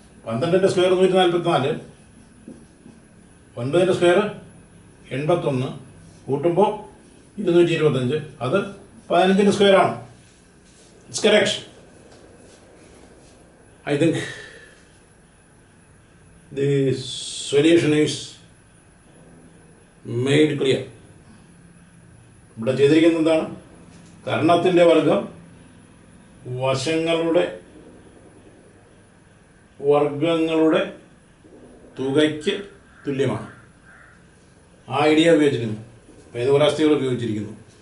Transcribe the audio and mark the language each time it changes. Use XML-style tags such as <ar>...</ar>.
<ml>12ൻ്റെ square 144, 9ൻ്റെ square 81, കൂട്ടുമ്പോൾ 225, അത് 15ൻ്റെ square ആണ്.</ml> <en>It's correct. I think the solution is made clear.</en> <ml>ഇവിടെ ചെയ്തിരിക്കുന്നത് എന്താണ്? കർണത്തിൻ്റെ വർഗം വശങ്ങളുടെ വർഗങ്ങളുടെ തുകയ്ക്ക് തുല്യമാണ്. ആ ഐഡിയ ഉപയോഗിച്ചിരിക്കുന്നു, ഭേദപരാസ്തികൾ ഉപയോഗിച്ചിരിക്കുന്നു.</ml>